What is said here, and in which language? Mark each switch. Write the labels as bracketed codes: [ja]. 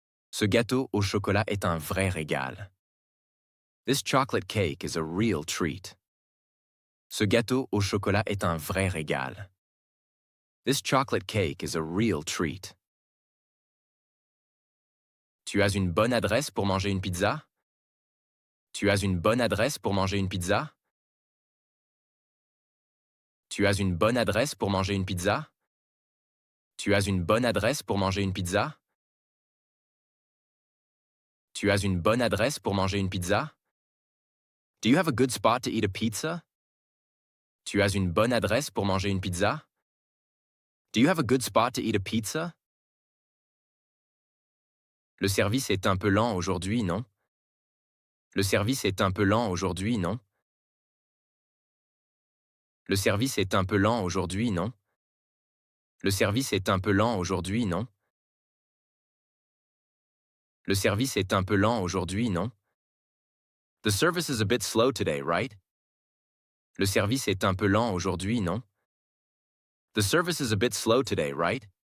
[fr] Ce gâteau au chocolat est un vrai régal. [en] This chocolate cake is a real treat. [fr] Ce gâteau au chocolat est un vrai régal. [en] This chocolate cake is a real treat. [fr] Tu as une bonne adresse pour manger une pizza? Tu as une bonne adresse pour manger une pizza? Tu as une bonne adresse pour manger une pizza? Tu as une bonne adresse pour manger une pizza? Tu as une bonne adresse pour manger une pizza? [en] Do you have a good spot to eat a pizza? [fr] Tu as une bonne adresse pour manger une pizza? [en] Do you have a good spot to eat a pizza? [fr] Le service est un peu lent aujourd'hui, non? Le service est un peu lent aujourd'hui, non? Le service est un peu lent aujourd'hui, non? Le service est un peu lent aujourd'hui, non? Le service est un peu lent aujourd'hui, non? [en] The service is a bit slow today, right? [fr] Le service est un peu lent aujourd'hui, non? [en] The service is a bit slow today, right?